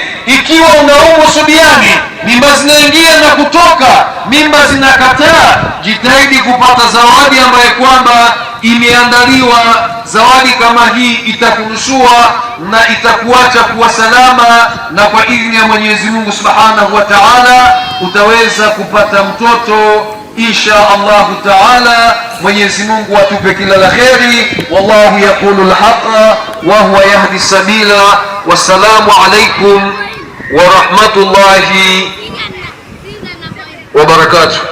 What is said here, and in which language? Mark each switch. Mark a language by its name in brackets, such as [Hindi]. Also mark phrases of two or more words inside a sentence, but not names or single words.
[Swahili] Ikiwa una Ummusubiani, mimba zinaingia na kutoka, mimba zinakataa, jitahidi kupata zawadi ambayo kwamba imeandaliwa. Zawadi kama hii itakunusua na itakuacha kuwa salama, na kwa idhini ya Mwenyezi Mungu [Arabic] سبحانه وتعالى [Swahili] utaweza kupata mtoto [Arabic] إن شاء الله تعالى. [Swahili] Mwenyezi Mungu atupe kila la kheri. [Arabic] والله يقول الحق وهو يهدي السبيل. والسلام عليكم ورحمة الله وبركاته.